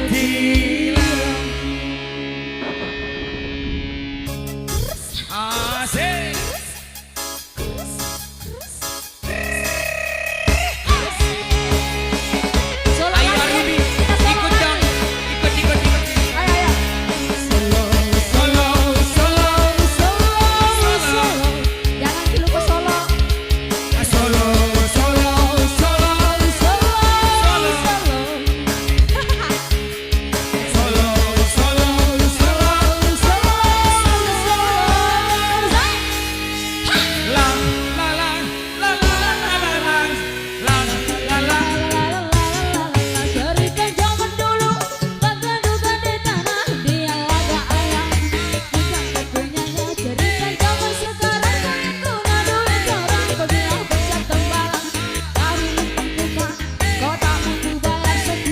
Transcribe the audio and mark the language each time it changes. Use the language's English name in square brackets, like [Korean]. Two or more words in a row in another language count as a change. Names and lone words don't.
[Indonesian] hilang. Asik. Solo Ayo lagi, Ruby, kita solo ikut lagi. dong, ikut. Ayo, ayo. Solo, Solo, solo, solo. Jangan dilupa solo. solo, solo, solo, Solo. solo, solo, solo. Lang, la, lang, la, la, la, la, lang, lang, la, la. [Malay] Cerita zaman dulu, bagan-bagan di tanah, dia laga ayam, bukan kepunyanya. Cerita zaman sekarang, kau ngadu duit orang, kau bilang pecah tembalang, dari lintang buka, kau tak mampu bayar seku.